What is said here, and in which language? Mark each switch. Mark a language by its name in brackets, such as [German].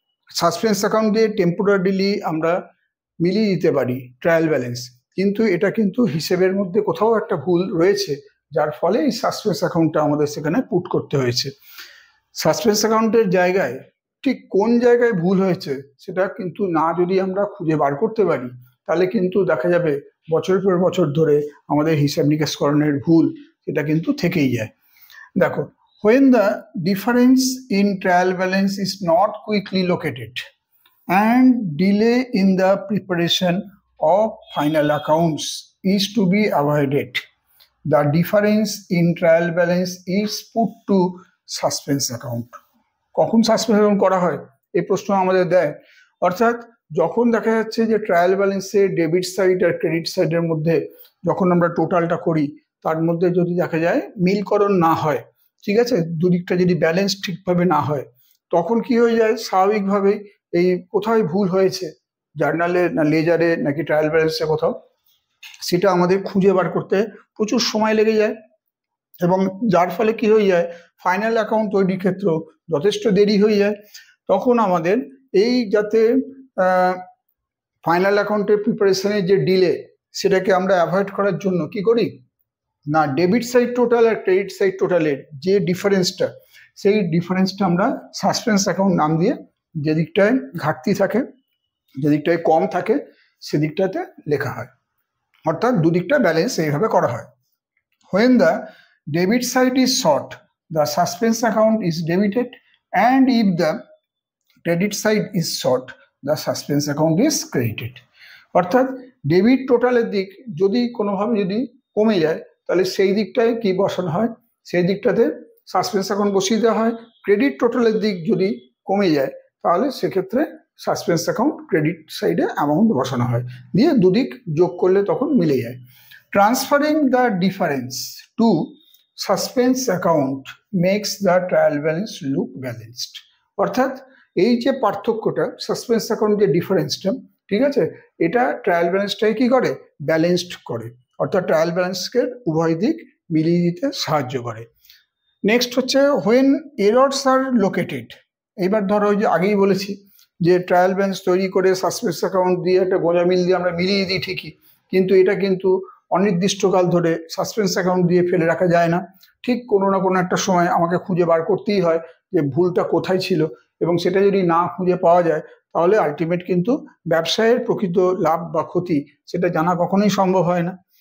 [Bangla] Suspense account দিয়ে temporarily আমরা মিলিয়ে দিতে পারি ট্রায়াল ব্যালেন্স, কিন্তু এটা কিন্তু হিসেবের মধ্যে কোথাও একটা ভুল রয়েছে, যার ফলে এই সাসপেন্স অ্যাকাউন্টটা আমাদের সেখানে পুট করতে হয়েছে। সাসপেন্স অ্যাকাউন্টের জায়গায় ঠিক কোন জায়গায় ভুল হয়েছে সেটা কিন্তু না যদি আমরা খুঁজে বার করতে পারি, তাহলে কিন্তু দেখা যাবে বছরের পর বছর ধরে আমাদের হিসাব নিকাশকরণের ভুল এটা কিন্তু থেকেই যায়। দেখো, [English] when the difference in trial balance is not quickly located and delay in the preparation of final accounts is to be avoided, the difference in trial balance is put to suspense account. [Bangla] কখন suspense account করা হয় এই প্রশ্ন আমাদের দেয়। অর্থাৎ যখন দেখা যাচ্ছে যে ট্রায়াল ব্যালেন্সে ডেবিট সাইড আর ক্রেডিট সাইডের মধ্যে যখন আমরা টোটালটা করি তার মধ্যে যদি দেখা যায় মিলকরণ না হয়, ঠিক আছে, দুদিকটা যদি ব্যালেন্স ঠিকভাবে না হয়, তখন কি হয়ে যায় স্বাভাবিকভাবেই এই কোথায় ভুল হয়েছে জার্নালে না লেজারে নাকি ট্রায়াল ব্যালেন্সে কোথাও, সেটা আমাদের খুঁজে বার করতে প্রচুর সময় লেগে যায় এবং যার ফলে কি হয়ে যায় ফাইনাল অ্যাকাউন্ট তৈরির ক্ষেত্রেও যথেষ্ট দেরি হয়ে যায়। তখন আমাদের এই যাতে ফাইনাল অ্যাকাউন্টের প্রিপারেশনের যে ডিলে সেটাকে আমরা অ্যাভয়েড করার জন্য কি করি না, ডেবিট সাইড টোটাল আর ক্রেডিট সাইড টোটালের যে ডিফারেন্সটা সেই ডিফারেন্সটা আমরা সাসপেন্স অ্যাকাউন্ট নাম দিয়ে যে দিকটায় ঘাটতি থাকে, যে দিকটায় কম থাকে সেদিকটাতে লেখা হয়। অর্থাৎ দুদিকটা ব্যালেন্স এইভাবে করা হয়। [English] when the debit side is short, the suspense account is debited, and if the credit side is short, the suspense account is credited. [Bangla] অর্থাৎ ডেবিট টোটালের দিক যদি কোনোভাবে যদি কমে যায় তাহলে সেই দিকটায় কি বসানো হয়, সেই দিকটাতে সাসপেন্স অ্যাকাউন্ট বসিয়ে দেওয়া হয়। ক্রেডিট টোটালের দিক যদি কমে যায় তাহলে সেক্ষেত্রে সাসপেন্স অ্যাকাউন্ট ক্রেডিট সাইডে অ্যামাউন্ট বসানো হয়, দিয়ে দুদিক যোগ করলে তখন মিলে যায়। [English] Transferring the difference to suspense account makes the trial balance look balanced. [Bangla] অর্থাৎ এই যে পার্থক্যটা সাসপেন্স অ্যাকাউন্ট যে ডিফারেন্সটা, ঠিক আছে, এটা ট্রায়াল ব্যালেন্সটাকে কি করে ব্যালেন্সড করে, অর্থাৎ ট্রায়াল ব্যালেন্সকে উভয় দিক মিলিয়ে দিতে সাহায্য করে। নেক্সট হচ্ছে [English] when errors are located। [Bangla] এইবার ধরো ওই যে আগেই বলেছি যে ট্রায়াল ব্যালেন্স তৈরি করে সাসপেন্স অ্যাকাউন্ট দিয়ে একটা গোঁজা মিল দিয়ে আমরা মিলিয়ে দিই ঠিকই, কিন্তু এটা কিন্তু অনির্দিষ্টকাল ধরে সাসপেন্স অ্যাকাউন্ট দিয়ে ফেলে রাখা যায় না। ঠিক কোনো না কোনো একটা সময় আমাকে খুঁজে বার করতেই হয় যে ভুলটা কোথায় ছিল, এবং সেটা যদি না খুঁজে পাওয়া যায় তাহলে আলটিমেট কিন্তু ব্যবসায়ের প্রকৃত লাভ বা ক্ষতি সেটা জানা কখনোই সম্ভব হয় না।